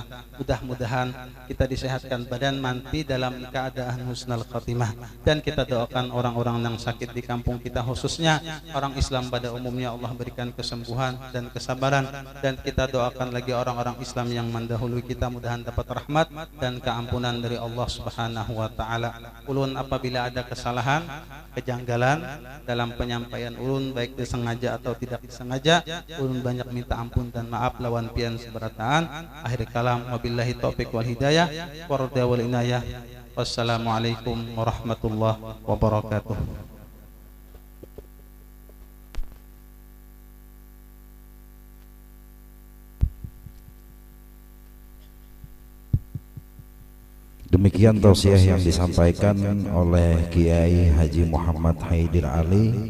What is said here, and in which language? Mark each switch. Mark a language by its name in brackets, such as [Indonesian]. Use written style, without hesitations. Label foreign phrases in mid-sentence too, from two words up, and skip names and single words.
[Indonesian] Mudah-mudahan kita disehatkan badan, mati dalam keadaan [Arabic] حسن الخاتمة, [Indonesian] dan kita doakan orang-orang yang sakit di kampung kita, khususnya orang Islam pada umumnya, Allah berikan kesembuhan dan kesabaran, dan kita doakan lagi orang-orang Islam yang mendahului kita, mudahan dapat rahmat dan keampunan dari Allah [Arabic] سبحانه وتعالى. [Banjar] Ulun apabila ada kesalahan, kejanggalan dalam penyampaian ulun, baik disengaja atau tidak disengaja, ulun banyak minta ampun dan maaf lawan pian seberataan. [Arabic] آخر الكلام, وبالله التوفيق والهداية والرضا والعناية. والسلام عليكم ورحمة الله وبركاته. [Indonesian] Demikian tausiah yang disampaikan oleh Kiai Haji Muhammad Haidir Ali.